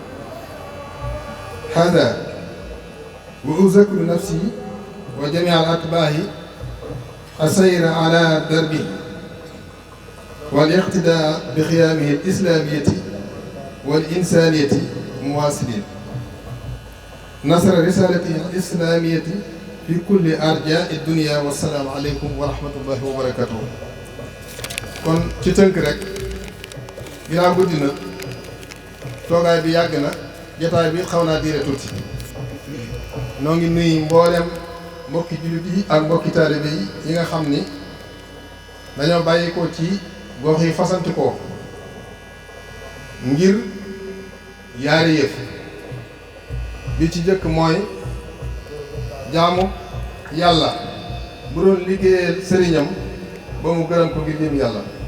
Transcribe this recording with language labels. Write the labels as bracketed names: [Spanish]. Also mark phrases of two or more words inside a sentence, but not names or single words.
[Arabic] هذا وأذكر نفسي وجميع الأتباع السير على دربه والاقتداء بخيامه الإسلامية والإنسانية مواصلين نصر رسالته الإسلامية في كل أرجاء الدنيا. والسلام عليكم ورحمة الله وبركاته. [Wolof] kon ci tënk rek ginnaaw guddi na toogaay bi yàgg na jotaay bi xaw naa diire tuuti noo ngi nuyu mboolem mbokki jullit yi ak mbokki taalibe yi nga xam ni dañoo bàyyi ko ci gox yi fasanti ko ngir yaari yëf bi ci jëkk mooy jaamu yàlla bu doon liggéeyal sëriñam ba mu gërëm ko ngir jëm yàlla